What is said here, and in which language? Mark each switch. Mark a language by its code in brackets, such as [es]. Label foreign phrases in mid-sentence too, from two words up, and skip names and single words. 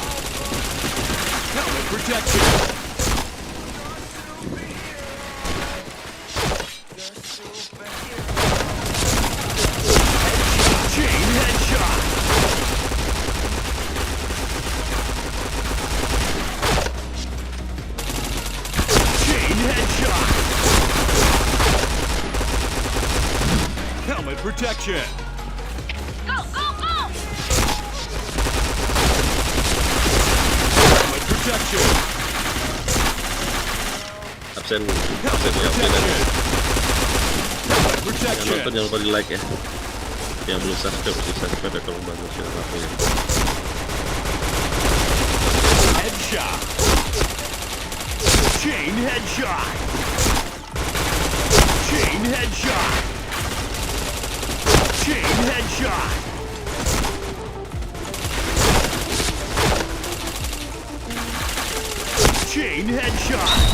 [en] Helmet protection. Headshot. Chain headshot. Chain headshot. Helmet protection. Go, go, go! Helmet protection. [id] Absen [en] Helmet [id] ya, absen aja. [en] Helmet [id] Yang [en] protection. [id] nonton jangan lupa di like ya. Yang belum subscribe harus di subscribe ya, tolong bantu share aku ya. [en] Headshot. Chain headshot. Chain headshot. Chain headshot. Chain headshot.